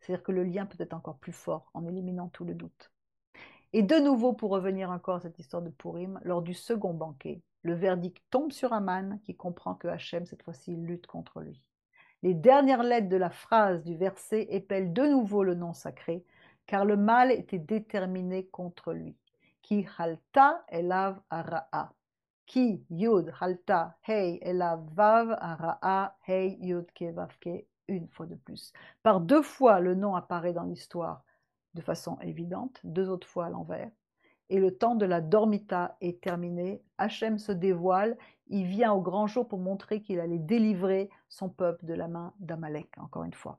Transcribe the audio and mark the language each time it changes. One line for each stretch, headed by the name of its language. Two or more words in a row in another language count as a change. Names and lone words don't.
French: C'est-à-dire que le lien peut être encore plus fort en éliminant tout le doute. Et de nouveau, pour revenir encore à cette histoire de Pourim, lors du second banquet, le verdict tombe sur Aman qui comprend que Hachem, cette fois-ci, lutte contre lui. Les dernières lettres de la phrase du verset épellent de nouveau le nom sacré, car le mal était déterminé contre lui.
Hebrew: כי כלתה אליו הרעה. כי יוד כלתה הא אליו וו הרעה הא יוד קה וו קה,
French: une fois de plus. Par deux fois, le nom apparaît dans l'histoire de façon évidente, deux autres fois à l'envers. Et le temps de la dormita est terminé. Hachem se dévoile, il vient au grand jour pour montrer qu'il allait délivrer son peuple de la main d'Amalek, encore une fois.